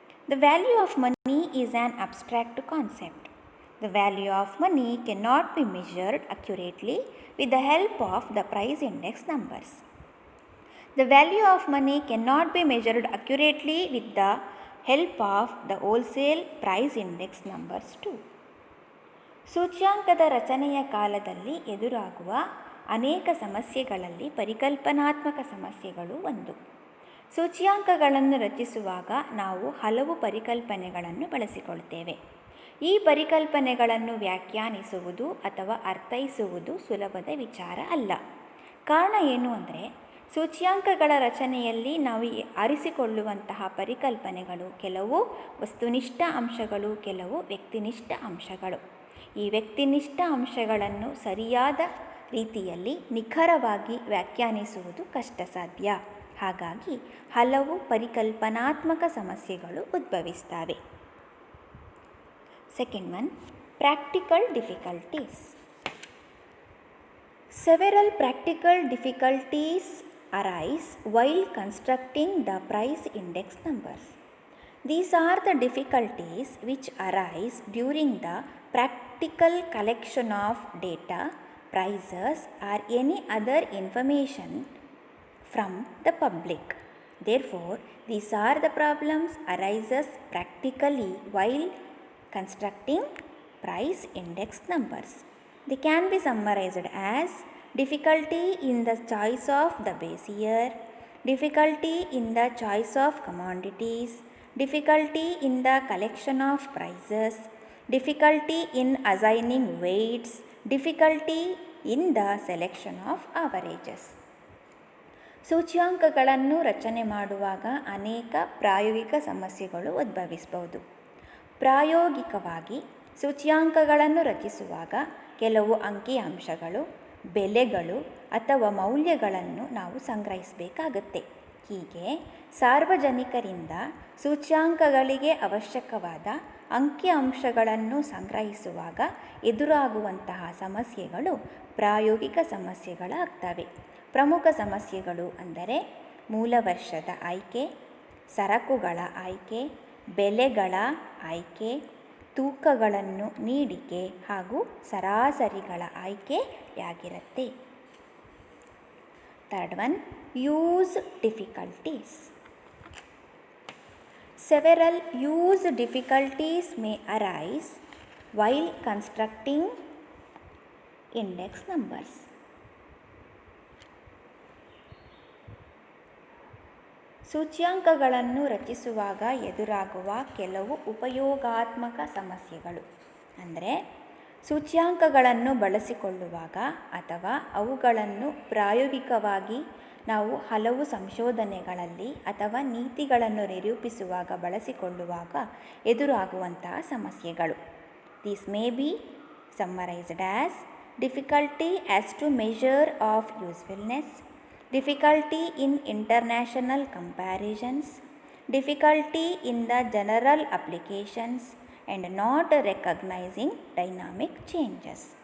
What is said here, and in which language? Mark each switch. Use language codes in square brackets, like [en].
[en] The value of money is an abstract concept. The value of money cannot be measured accurately with the help of the price index numbers. The value of money cannot be measured accurately with the help of the wholesale price index numbers too. [kn] ಸೂಚ್ಯಾಂಕದ ರಚನೆಯ ಕಾಲದಲ್ಲಿ ಎದುರಾಗುವ ಅನೇಕ ಸಮಸ್ಯೆಗಳಲ್ಲಿ ಪರಿಕಲ್ಪನಾತ್ಮಕ ಸಮಸ್ಯೆಗಳು ಒಂದು. ಸೂಚ್ಯಾಂಕಗಳನ್ನು ರಚಿಸುವಾಗ ನಾವು ಹಲವು ಪರಿಕಲ್ಪನೆಗಳನ್ನು ಬಳಸಿಕೊಳ್ತೇವೆ. ಈ ಪರಿಕಲ್ಪನೆಗಳನ್ನು ವ್ಯಾಖ್ಯಾನಿಸುವುದು ಅಥವಾ ಅರ್ಥೈಸುವುದು ಸುಲಭದ ವಿಚಾರ ಅಲ್ಲ. ಕಾರಣ ಏನು ಅಂದರೆ, ಸೂಚ್ಯಾಂಕಗಳ ರಚನೆಯಲ್ಲಿ ನಾವು ಆರಿಸಿಕೊಳ್ಳುವಂತಹ ಪರಿಕಲ್ಪನೆಗಳು ಕೆಲವು ವಸ್ತುನಿಷ್ಠ ಅಂಶಗಳು, ಕೆಲವು ವ್ಯಕ್ತಿನಿಷ್ಠ ಅಂಶಗಳು. ಈ ವ್ಯಕ್ತಿನಿಷ್ಠ ಅಂಶಗಳನ್ನು ಸರಿಯಾದ ರೀತಿಯಲ್ಲಿ ನಿಖರವಾಗಿ ವ್ಯಾಖ್ಯಾನಿಸುವುದು ಕಷ್ಟ ಸಾಧ್ಯ. ಹಾಗಾಗಿ ಹಲವು ಪರಿಕಲ್ಪನಾತ್ಮಕ ಸಮಸ್ಯೆಗಳು ಉದ್ಭವಿಸ್ತವೆ. [en] Second one, practical difficulties. Several practical difficulties arise while constructing the price index numbers. These are the difficulties which arise during the practical collection of data, prices, or any other information from the public. Therefore, these are the problems arises practically while constructing price index numbers. They can be summarized as difficulty in the choice of the base year, difficulty in the choice of commodities, difficulty in the collection of prices, difficulty in assigning weights, difficulty in the selection of averages. [kn] ಸೂಚ್ಯಾಂಕಗಳನ್ನು ರಚನೆ ಮಾಡುವಾಗ ಅನೇಕ ಪ್ರಾಯೋಗಿಕ ಸಮಸ್ಯೆಗಳು ಉದ್ಭವಿಸಬಹುದು. ಪ್ರಾಯೋಗಿಕವಾಗಿ ಸೂಚ್ಯಾಂಕಗಳನ್ನು ರಚಿಸುವಾಗ ಕೆಲವು ಅಂಕಿಅಂಶಗಳು, ಬೆಲೆಗಳು ಅಥವಾ ಮೌಲ್ಯಗಳನ್ನು ನಾವು ಸಂಗ್ರಹಿಸಬೇಕಾಗುತ್ತೆ. ಹೀಗೆ ಸಾರ್ವಜನಿಕರಿಂದ ಸೂಚ್ಯಾಂಕಗಳಿಗೆ ಅವಶ್ಯಕವಾದ ಅಂಕಿಅಂಶಗಳನ್ನು ಸಂಗ್ರಹಿಸುವಾಗ ಎದುರಾಗುವಂತಹ ಸಮಸ್ಯೆಗಳು ಪ್ರಾಯೋಗಿಕ ಸಮಸ್ಯೆಗಳಾಗ್ತವೆ. ಪ್ರಮುಖ ಸಮಸ್ಯೆಗಳು ಅಂದರೆ ಮೂಲ ವರ್ಷದ ಆಯ್ಕೆ, ಸರಕುಗಳ ಆಯ್ಕೆ, ಬೆಲೆಗಳ ಆಯ್ಕೆ, ತೂಕಗಳನ್ನು ನೀಡಿಕೆ ಹಾಗೂ ಸರಾಸರಿಗಳ ಆಯ್ಕೆಯಾಗಿರುತ್ತೆ. [en] Third one, use difficulties. Several use difficulties may arise while constructing index numbers. [kn] ಸೂಚ್ಯಾಂಕಗಳನ್ನು ರಚಿಸುವಾಗ ಎದುರಾಗುವ ಕೆಲವು ಉಪಯೋಗಾತ್ಮಕ ಸಮಸ್ಯೆಗಳು ಅಂದರೆ ಸೂಚ್ಯಾಂಕಗಳನ್ನು ಬಳಸಿಕೊಳ್ಳುವಾಗ ಅಥವಾ ಅವುಗಳನ್ನು ಪ್ರಾಯೋಗಿಕವಾಗಿ ನಾವು ಹಲವು ಸಂಶೋಧನೆಗಳಲ್ಲಿ ಅಥವಾ ನೀತಿಗಳನ್ನು ನಿರೂಪಿಸುವಾಗ ಬಳಸಿಕೊಳ್ಳುವಾಗ ಎದುರಾಗುವಂತಹ ಸಮಸ್ಯೆಗಳು. [en] These may be summarized as difficulty as to measure of usefulness, difficulty in international comparisons, difficulty in the general applications, and not recognizing dynamic changes.